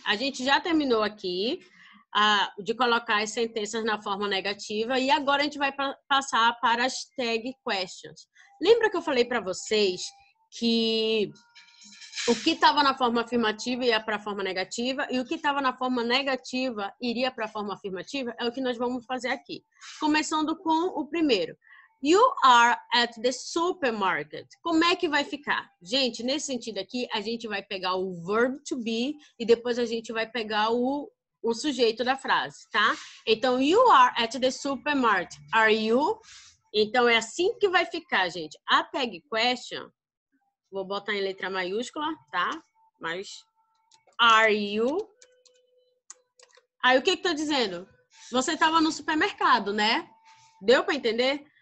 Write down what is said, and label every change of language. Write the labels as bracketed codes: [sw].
[pt] A gente já terminou aqui de colocar as sentenças na forma negativa e agora a gente vai passar para as tag questions. Lembra que eu falei para vocês que o que estava na forma afirmativa ia para a forma negativa e o que estava na forma negativa iria para a forma afirmativa? É o que nós vamos fazer aqui. Começando com o primeiro. [en] You are at the supermarket. [pt] Como é que vai ficar? Gente, nesse sentido aqui, a gente vai pegar o verb to be e depois a gente vai pegar o sujeito da frase, tá? [en] Então, you are at the supermarket. Are you? [pt] Então, é assim que vai ficar, gente. A tag question, vou botar em letra maiúscula, tá? Mas, [en] are you? [pt] Aí, o que que tô dizendo? Você estava no supermercado, né? Deu para entender?